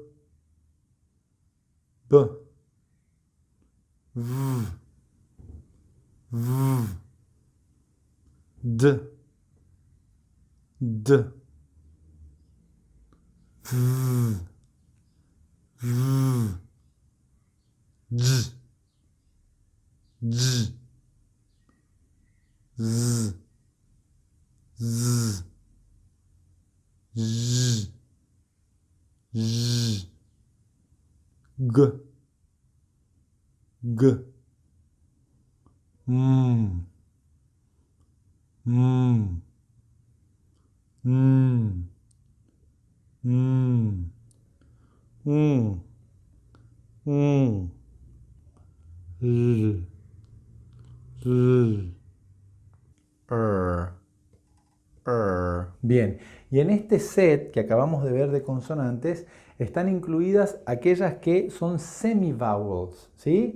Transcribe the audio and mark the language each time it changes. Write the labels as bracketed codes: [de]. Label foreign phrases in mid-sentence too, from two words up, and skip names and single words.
[es] B, V, V, D, D, V, V, Z, Z, Z, Z, Z, Z, G, G, M, M, M, M, L, L, Bien, y en este set que acabamos de ver de consonantes están incluidas aquellas que son semivowels, ¿sí?